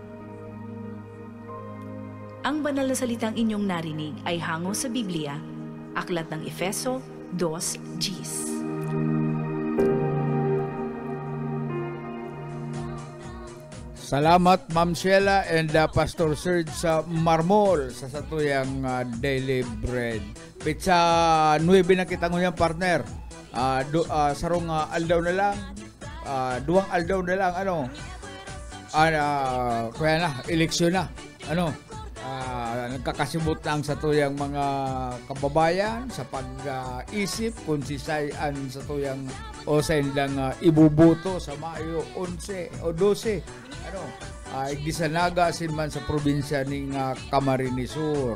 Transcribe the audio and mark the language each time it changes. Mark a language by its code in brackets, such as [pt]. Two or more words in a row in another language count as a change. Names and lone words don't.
[tl] Ang banal na salitang inyong narinig ay hango sa Biblia, Aklat ng Efeso 2:10. [bik] Salamat Ma'am Sheila and Pastor Serge sa Marmol sa satuyang Daily Bread. Pitsa 9 na kita ngunyan partner. Sarong aldaw na lang. Duwang aldaw na lang kaya na eleksyon na. Nagkakasibot lang sa tuyang mga kababayan sa pag-isip kung sisayan sa tuyang o sa ilang ibubuto sa Mayo 11 o 12 Gisanaga sinman sa probinsya ng Camarines Sur.